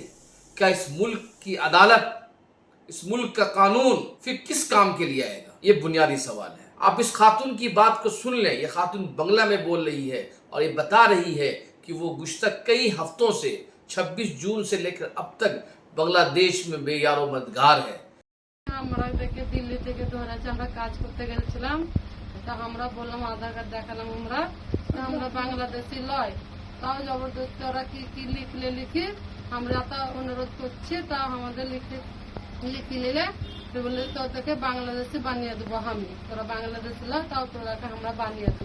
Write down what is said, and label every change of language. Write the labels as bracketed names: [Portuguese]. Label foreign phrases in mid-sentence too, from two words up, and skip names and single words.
[Urdu] کیا اس ملک کی عدالت، اس ملک کا قانون پھر کس کام کے لیے آئے گا؟ یہ بنیادی سوال ہے۔ آپ اس خاتون کی بات کو سن لیں۔ یہ خاتون بنگلہ میں بول رہی ہے اور یہ بتا رہی ہے کہ وہ گزشتہ کئی ہفتوں سے 26 جون سے لے کر اب تک بنگلہ دیش میں بے یار و مددگار ہے۔ [Bangla] আমরা দেখে দিল্লি থেকে ধরেছে, আমরা কাজ করতে গেছিলাম। তা আমরা বললাম আধার কার্ড দেখালাম, আমরা বাংলাদেশি লয়, তাও জবরদস্তি ওরা কি কি লিখি আমরা তা অনুরোধ করছি, তা আমাদের লিখে নিলে বলে তোদেরকে বাংলাদেশি বানিয়ে দেবো আমি, তোরা বাংলাদেশি লয়, তাও তোরাকে আমরা বানিয়ে দেবো।